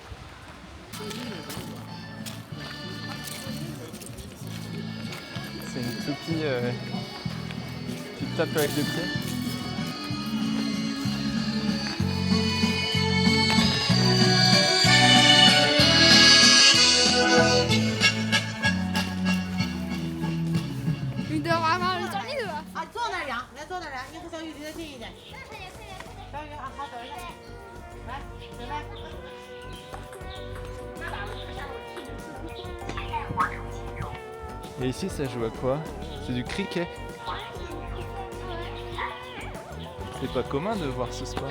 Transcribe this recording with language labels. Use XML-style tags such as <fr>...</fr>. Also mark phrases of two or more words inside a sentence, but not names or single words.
<fr>C'est une toupie, tu tapes avec le pied. Il doit avoir le temps libre.</fr> <zh>啊，坐那儿量，来坐那儿量，你和小雨离得近一点。小雨啊，好走一点。来，准备。</zh> <fr>Et ici ça joue à quoi? C'est du cricket. C'est pas commun de voir ce sport.</fr>